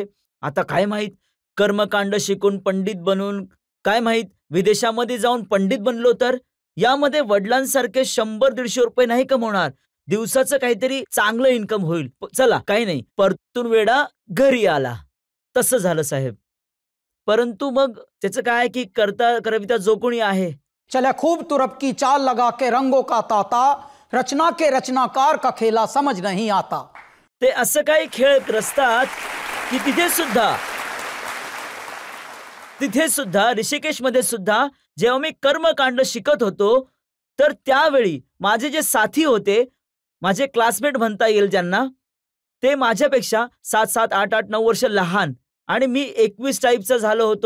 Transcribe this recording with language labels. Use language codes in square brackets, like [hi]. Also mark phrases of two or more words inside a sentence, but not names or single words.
[mr] आता काय माहीत, कर्मकांड शिकून पंडित बनून काय माहीत विदेशामध्ये जाऊन पंडित बनलो तर यामध्ये वडिलांसारखे 100-150 रुपये नाही कमवणार, दिवसाचं काहीतरी चांगलं इन्कम होईल. चला काही नाही, परतून वेडा घरी आला. तसं झालं साहेब. परंतु मग त्याचं काय की करविता जो कोणी आहे, [hi] चले खूब तुरप की चाल लगा के रंगों का ताता, रचना के रचनाकार का खेला समझ नहीं आता. [mr] ते असं काही खेळ रचतात की तिथे सुद्धा ऋषिकेशमध्ये सुद्धा जेव्हा मी कर्मकांड शिकत होतो तर त्यावेळी माझे जे साथी होते, माझे क्लासमेट म्हणता येईल ज्यांना, ते माझ्यापेक्षा 7-7, 8-8, 9 वर्ष लहान आणि मी 21 टाईपचा झालो होतो.